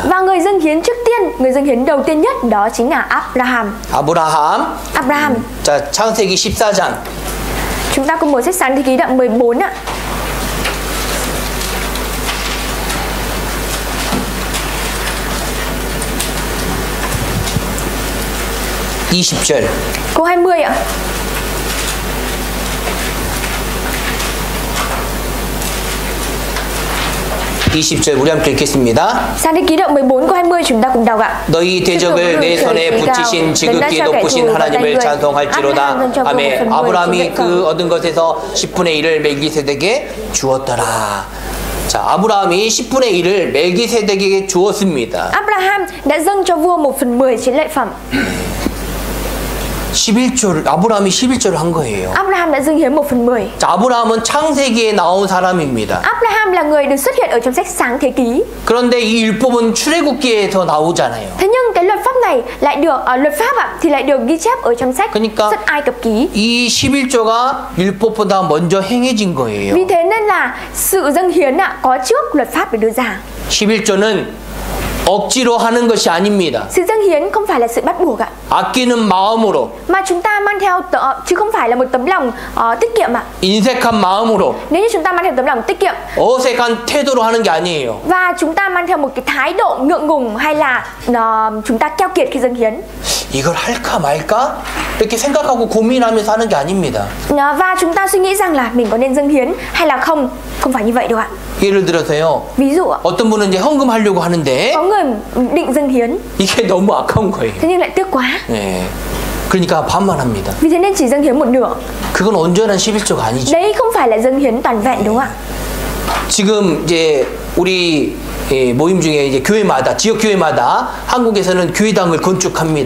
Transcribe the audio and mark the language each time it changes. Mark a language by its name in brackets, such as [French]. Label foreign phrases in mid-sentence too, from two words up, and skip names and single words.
[Vietnamese] Và người dâng hiến trước tiên, người dâng hiến đầu tiên nhất đó chính là Abraham. [Korean] 아브라함. 자, 창세기 14장. [Vietnamese] Chúng ta cùng mở sách Sáng Thế Ký đoạn 14 ạ. Câu 20 ạ. [Korean] 우리 함께 읽겠습니다. [Vietnamese] Sáng Thế Ký đoạn 14 câu 20 chúng ta cùng đọc ạ. [Korean] 너희 대적을 내 손에 붙이신 지극히 높으신 하나님을 찬송할지로다. 아멘. 아브라함이 그 얻은 것에서 10분의 1을 멜기세덱에게 주었더라. 자, 아브라함이 10분의 1을 멜기세덱에게 주었습니다. [Vietnamese] Abraham đã dâng cho vua 1/10 chiến lợi phẩm. [Korean] 11조를 아브라함이 11조를 한 거예요. [Vietnamese] Abraham đã dâng hiến 1/10. [Korean] 자, 아브라함은 창세기에 나온 사람입니다. [Vietnamese] Abraham là người được xuất hiện ở trong sách Sáng Thế Ký. [Korean] 그런데 이 율법은 출애굽기에서 나오잖아요. [Vietnamese] Thế nhưng cái luật pháp này lại được luật pháp thì lại được ghi chép ở trong sách [Korean] 그러니까 [Vietnamese] Xuất Ai Cập Ký. [Korean] 이 11조가 율법보다 먼저 행해진 거예요. [Vietnamese] Vì thế nên là sự dâng hiến có trước luật pháp được đưa ra. [Korean] 11조는 억지로 하는 것이 아닙니다. [Vietnamese] Sự dâng hiến không phải là sự bắt buộc ạ, [Korean] 아끼는 마음으로, [Vietnamese] mà chúng ta mang theo chứ không phải là một tấm lòng tiết kiệm ạ. [Korean] 인색한 마음으로, [Vietnamese] Nếu như chúng ta mang theo tấm lòng tiết kiệm [Korean] 어색한 태도로 하는 게 아니에요. [Vietnamese] và chúng ta mang theo một cái thái độ ngượng ngùng hay là chúng ta keo kiệt khi dâng hiến, [Korean] 이걸 할까 말까? 이렇게 생각하고 고민하면서 하는 게 아닙니다. [Vietnamese] và chúng ta suy nghĩ rằng là mình có nên dâng hiến hay là không, không phải như vậy đâu ạ. [Korean] 예를 들어서요. [Vietnamese] Ví dụ ạ, [Korean] 어떤 분은 이제 헌금 하려고 하는데 [Vietnamese] có người định dâng hiến [Korean] 이게 너무 아까운 거예요. [Vietnamese] thế nhưng lại tiếc quá, [Korean] 네. 그러니까 반만합니다. [Vietnamese] vì thế nên chỉ dâng hiến một nửa. [Korean] 그건 온전한 11조가 아니죠. [Vietnamese] Đấy không phải là dâng hiến toàn vẹn đúng không ạ? [Korean] 지금 이제 우리 모임 중에 이제 교회마다 지역 교회마다 한국에서는 교회당을 건축합니다.